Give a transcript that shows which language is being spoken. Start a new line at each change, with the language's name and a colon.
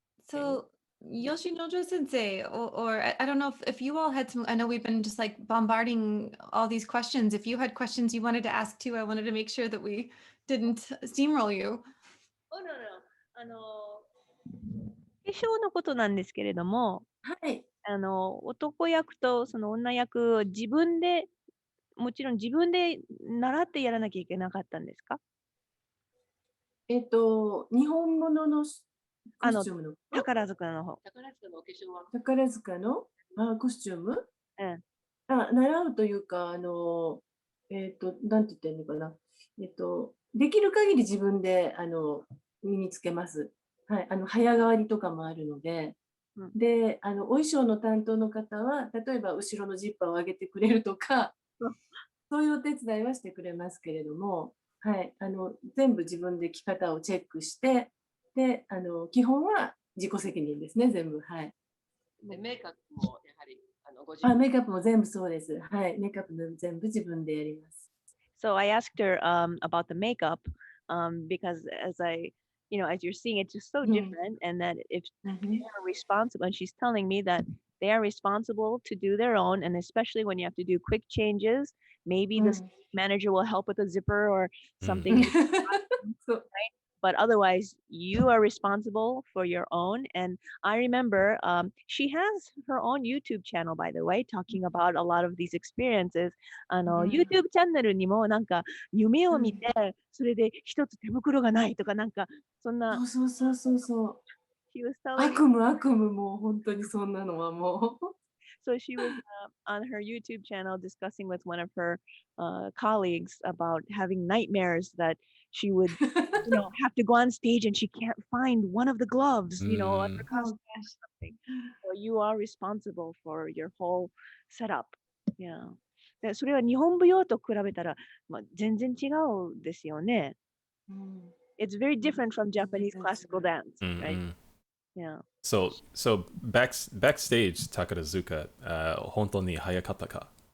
English: So Yoshinojo Sensei, or I don't know if you all had some, I know we've been just like bombarding all these questions. If you had questions you wanted to ask too, I wanted to make sure that we didn't steamroll you. Oh, no, no.
Japanese: 化粧のことなんですけれども、はい。男役とその女役を自分で、もちろん自分で習ってやらなきゃいけなかったんですか？日本物のコスチュームの宝塚の方。宝塚のコスチューム、習うというか、なんて言ってるのかな。できる限り自分で身につけます。はい、早変わりとかもあるので、で、お衣装の担当の方は、例えば後ろのジッパーを上げてくれるとか、そういうお手伝いはしてくれますけれども、はい、全部自分で着方をチェックして、で、基本は自己責任ですね、全部。はい。で、メイクアップもやはりメイクアップも全部そうです。はい、メイクアップも全部自分でやります。
English: So I asked her about the makeup because as you're seeing, it's just so different, and that if they are responsible, and she's telling me that they are responsible to do their own, and especially when you have to do quick changes, maybe the stage manager will help with a zipper or something, right? But otherwise, you are responsible for your own. And I remember she has her own YouTube channel, by the way, talking about a lot of these experiences.
Japanese: YouTube チャンネルにもなんか夢を見て、それで一つ手袋がないとかなんかそんな。そうそうそうそう。
English: She was telling
Japanese: 悪夢もう本当にそんなのはもう。
English: So she was on her YouTube channel discussing with one of her colleagues about having nightmares that she would, have to go on stage and she can't find one of the gloves, on her costume or something. So you are responsible for your whole setup. Yeah.
Japanese: でそれは日本舞踊と比べたら、全然違うですよね。
English: It's very different from Japanese classical dance, right? Yeah. So backstage
Japanese: Takarazuka, 本当に早かったか?